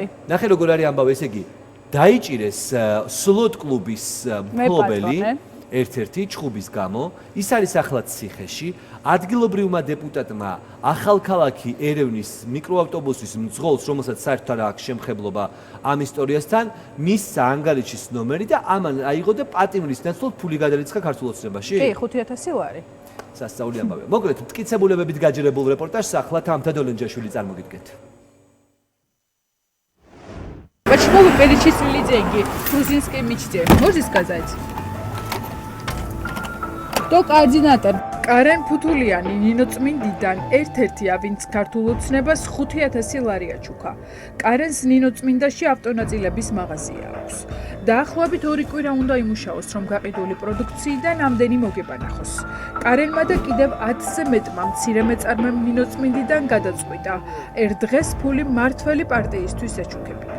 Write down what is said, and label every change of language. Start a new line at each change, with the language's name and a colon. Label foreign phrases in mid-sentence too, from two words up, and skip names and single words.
Georgian: ნახე როგორ არის ამბავი, ესე იგი, დაიჭირეს სლოტ კლუბის მფლობელი, ერთ-ერთი ჩხუბის გამო, ის არის ახლად ციხეში, ადგილობრივმა დეპუტატმა ახალქალაქი ერევნის მიკროავტობუსის მძღოლს, რომელსაც საერთოდ არ აქვს შემხებლობა ამ ისტორიასთან, მისცა ანგარიშის ნომერი და ამან აიღო და პატიმრის ნაცვლად ფული გადარიცხა ქართულ ოცნებაში. კი, 5000 ლარი. სასწაული ამბავია. მოკლედ, მტკიცებულებებით გაჯერებულ რეპორტაჟს ახლა თამთა დოლენჯაშვილი წარმოგიდგეთ.
Russian: Почему вы перечислили деньги грузинской мечте? Можете сказать? Кто координатор?
Georgian: Карен Путулიანი ნინო წმინდიდან ერთ-ერთია, ვინც ქართულ ოცნებას 5000 ლარი აჩუქა. კარენს ნინო წმინდაში ავტონაწილების მაღაზია აქვს. დაახლოებით 2 კვირა უნდა იმუშაოს, რომ გაყიდული პროდუქციიდან ამდენი მოგება ნახოს. კარენმა და კიდევ 10-ზე მეტმა მცირე მეწარმემ ნინო წმინდიდან გადაწყვიტა, ერთ დღეს ფული მართველი პარტიისთვის ეჩუქებინა.